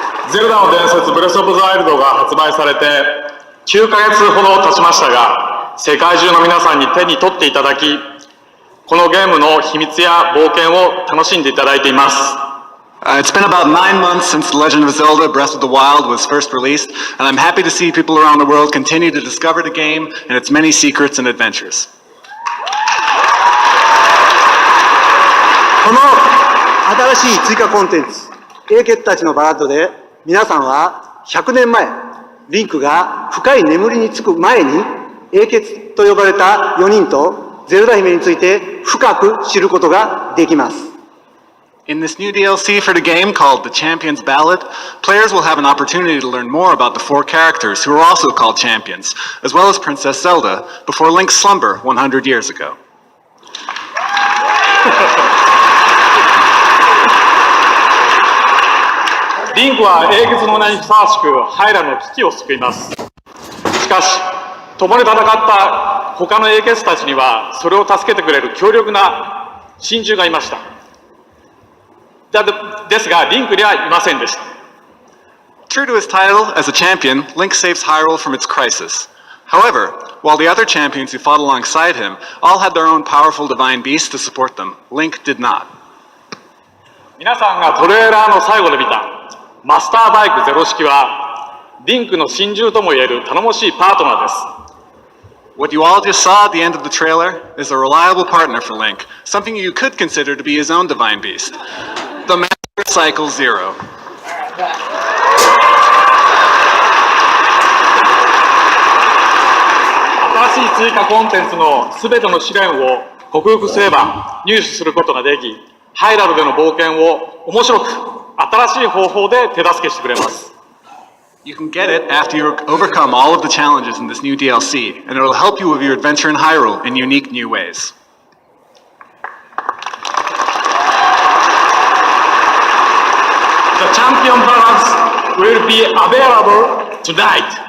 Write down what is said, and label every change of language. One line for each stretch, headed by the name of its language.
Japanese: ゼルダの伝説ブレスオブザワイルドが発売されて9ヶ月ほど経ちましたが、世界中の皆さんに手に取っていただき、このゲームの秘密や冒険を楽しんでいただいています。
English: It's been about 9 months since The Legend of Zelda Breath of the Wild was first released, and I'm happy to see people around the world continue to discover the game and its many secrets and adventures.
Japanese: この新しい追加コンテンツ、英傑たちのバラッドで、皆さんは100年前、リンクが深い眠りにつく前に、英傑と呼ばれた4人とゼルダ姫について深く知ることができます。
English: In this new DLC for the game called The Champion's Ballad, players will have an opportunity to learn more about the 4 characters who are also called champions, as well as Princess Zelda, before Link's slumber 100 years ago.
Japanese: リンクは英傑の名にふさわしくハイラルの危機を救います。しかし、共に戦った他の英傑たちにはそれを助けてくれる強力な親友がいました。ですが、リンクにはいませんでした。
English: True to his title as a champion, Link saves Hyrule from its crisis. However, while the other champions who fought alongside him all had their own powerful divine beasts to support them, Link did not.
Japanese: 皆さんがトレーラーの最後で見たマスターバイクゼロ式は、リンクの親友ともいえる頼もしいパートナーです。
English: What you all just saw at the end of the trailer is a reliable partner for Link, something you could consider to be his own divine beast. The Master Cycle Zero.
Japanese: 新しい追加コンテンツのすべての試練を克服すれば入手することができ、ハイラルでの冒険を面白く新しい方法で手助けしてくれます。
English: You can get it after you overcome all of the challenges in this new DLC, and it will help you with your adventure in Hyrule in unique new ways. The Champion Balance will be available tonight.